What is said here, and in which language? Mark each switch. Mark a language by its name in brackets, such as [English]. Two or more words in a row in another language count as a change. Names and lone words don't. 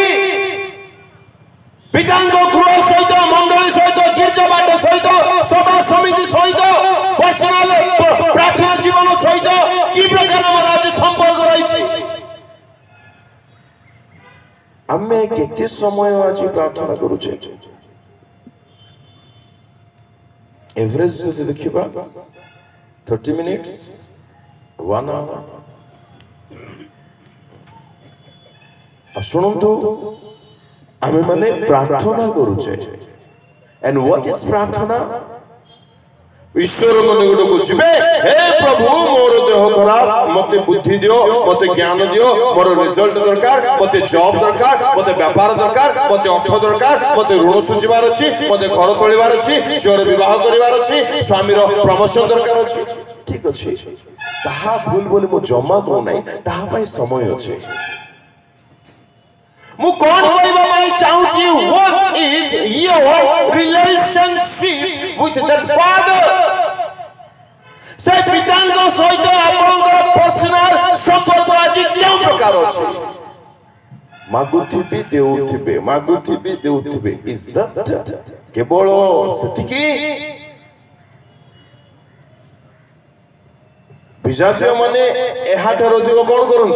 [Odia] ପିତାଙ୍କ ଗୃହ ସହିତ, ମଣ୍ଡଳୀ ସହିତ, ଗୀର୍ଜା ବାଟ ସହିତ, ସଭା ସମିତି ସହିତ, ପର୍ସନାଲ ପ୍ରାର୍ଥନା ଜୀବନ ସହିତ କି ପ୍ରକାର ଆମର ଆଜି ସମ୍ପର୍କ ରହିଛି? ଆମେ କେତେ ସମୟ ଆଜି ପ୍ରାର୍ଥନା କରୁଛେ? ଏଭରେଜ ଯଦି ଦେଖିବା 30 minutes, 1 hour। ଶୁଣନ୍ତୁ, ଆମେ ମାନେ ପ୍ରାର୍ଥନା କରୁଛେ। [English] And what is ପ୍ରାର୍ଥନା? [Odia] ଈଶ୍ୱରଙ୍କ ନିକଟକୁ ଯିବେ, ହେ ପ୍ରଭୁ ମୋର ଦେହ ଖରାପ, ମତେ ବୁଦ୍ଧି ଦିଅ, ମତେ ଜ୍ଞାନ ଦିଅ, ମୋର ରେଜଲ୍ଟ ଦରକାର, ମତେ ଜବ୍ ଦରକାର, ମତେ ବେପାର ଦରକାର, ମତେ ଅର୍ଥ ଦରକାର, ମତେ ଋଣ ସୁଝିବାର ଅଛି, ମତେ ଘର ତୋଳିବାର ଅଛି, ଝିଅର ବିବାହ କରିବାର ଅଛି, ସ୍ୱାମୀର ପ୍ରମୋସନ ଦରକାର ଅଛି। ଠିକ ଅଛି, ତାହା ଭୁଲ ବୋଲି ମୁଁ ଜମା କହୁନାହିଁ, ତାହା ପାଇଁ ସମୟ ଅଛି। ମୁଁ କଣ କରିବା ପାଇଁ ଚାହୁଁଛି? [English] What is your relationship with that father? [Odia] ସେ ପିତାଙ୍କ ସହିତ ଆପଣଙ୍କର ପର୍ସନାଲ ସମ୍ପର୍କ ଆଜି କେଉଁ ପ୍ରକାର ଅଛି? ମାଗୁଥିବି ଦେଉଥିବେ, ମାଗୁଥିବି ଦେଉଥିବେ। [English] Is that [Odia] କେବଳ ସେତିକି? ବିଜାତୀୟ ମାନେ ଏହାଠାରୁ ଅଧିକ କଣ କରନ୍ତି?